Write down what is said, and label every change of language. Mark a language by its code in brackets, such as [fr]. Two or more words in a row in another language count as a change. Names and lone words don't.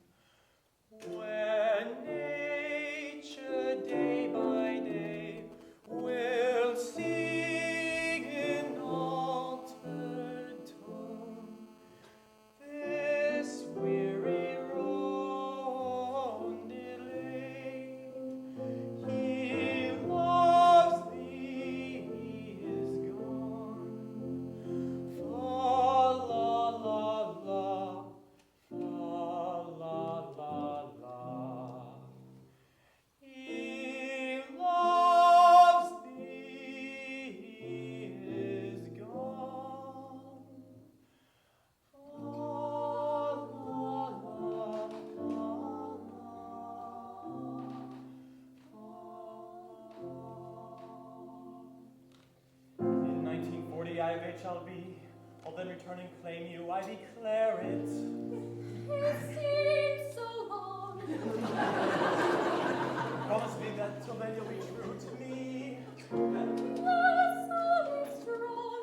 [en] where nature day by day will sing in altered tone this weary roundelay. He loves thee, he is gone. Fa la la la, fa la la la. He loves thee, he is gone. Fa la la la. In 1940 I of age shall be. I'll then return and claim you, I declare it. It seems so long. Promise me that till then you'll be true to me. Yes, I'll be strong.